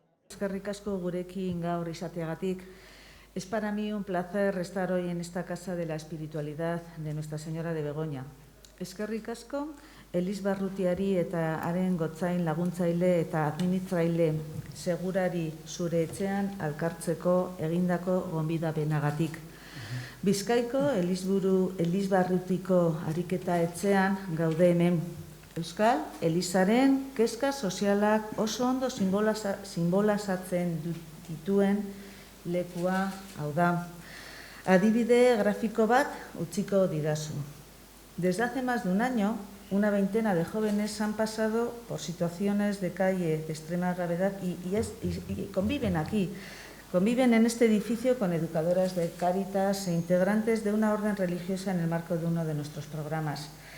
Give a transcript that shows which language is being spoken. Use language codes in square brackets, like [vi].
[eu] Eskerrik asko gurekin gaur izateagatik. [es] Es para mí un placer estar hoy en esta Casa de la Espiritualidad de Nuestra Señora de Begoña. [eu] Eskerrik asko, Elis Barrutiari eta haren gotzain laguntzaile eta administraile segurari zure etxean alkartzeko egindako gonbidapenagatik. Bizkaiko Elis Barrutiko ariketa etxean gaude hemen. Euskal Elizaren kezka sozialak oso ondo sinbolazatzen dituen lekua hau da. Adibide grafiko bat utziko didazu. [es] Desde hace más de un año, una veintena de jóvenes han pasado por situaciones de calle de extrema gravedad y conviven aquí. Conviven en este edificio con educadoras de Cáritas e integrantes de una orden religiosa en el marco de uno de nuestros programas.